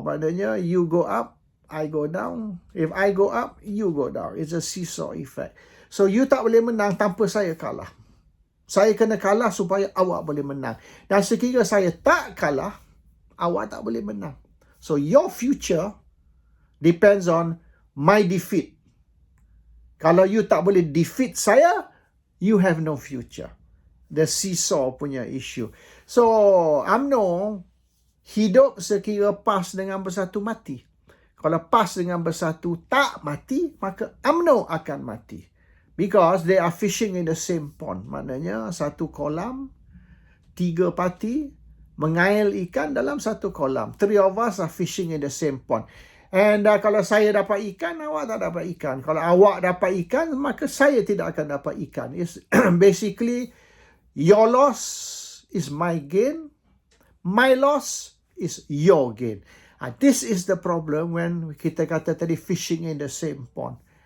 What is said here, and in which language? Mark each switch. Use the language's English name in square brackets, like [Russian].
[Malay] Maknanya [English] you go up, I go down. If I go up, you go down. It's a seesaw effect. [Malay] So you tak boleh menang tanpa saya kalah. Saya kena kalah supaya awak boleh menang. Dan sekiranya saya tak kalah, awak tak boleh menang. [English] So your future depends on my defeat. [Malay] Kalau you tak boleh defeat saya, [English] you have no future. [Malay] The seesaw punya issue. So UMNO hidup sekira PAS dengan Bersatu mati. Kalau PAS dengan Bersatu tak mati, maka UMNO akan mati. [English] Because they are fishing in the same pond. [Malay] Maknanya satu kolam, 3 parti mengail ikan dalam satu kolam. [English] 3 of us are fishing in the same pond. [Malay] And kalau saya dapat ikan, awak tak dapat ikan. Kalau awak dapat ikan, maka saya tidak akan dapat ikan. [English] It's basically, your loss is my gain. My loss is your gain. This is the problem when [Malay] kita kata tadi [English] fishing in the same pond.